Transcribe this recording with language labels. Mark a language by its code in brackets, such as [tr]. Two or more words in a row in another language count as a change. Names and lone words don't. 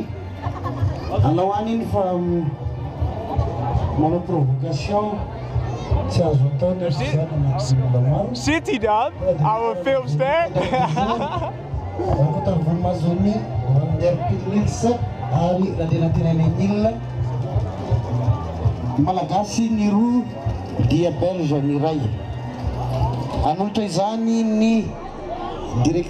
[mg] Alawan iny fa manao provocation tsy azo atao ny zany. [nl] Zit hij dan? Oude filmster? [mg] Rakota Volmazoni, Vanderpilitsa, Ari Radinatinene Milla, Malagasy ny roa, dia Belge ny ray. Anolotra izany ny direct.